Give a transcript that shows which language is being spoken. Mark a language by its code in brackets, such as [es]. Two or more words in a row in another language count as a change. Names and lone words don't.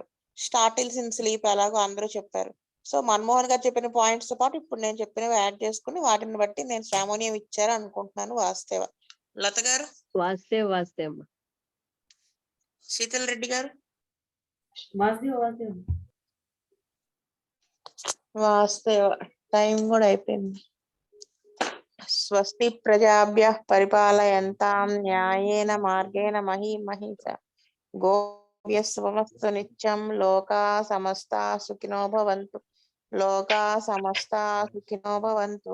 [en] startles in sleep [te] ఎలాగో అందరూ చెప్పారు. సో మన్మోహన్ గారు చెప్పిన పాయింట్స్ తో పాటు ఇప్పుడు నేను చెప్పినవి యాడ్ చేసుకుని వాటిని బట్టి నేను శ్రామోనియం ఇచ్చారు అనుకుంటున్నాను. వాస్తవ. లత గారు, వాస్తవ. శీతల్ రెడ్డి గారు, వాస్తవ. టైం కూడా అయిపోయింది. [sa] స్వస్తి ప్రజాభ్యః పరిపాలయంతాం న్యాయేన మార్గేణ మహీమహీష గోవ్యస్వమస్తు నిత్యం. లోకా సమస్తా సుఖినో భవంతు. లోకా సమస్తా సుఖినో భవంతు.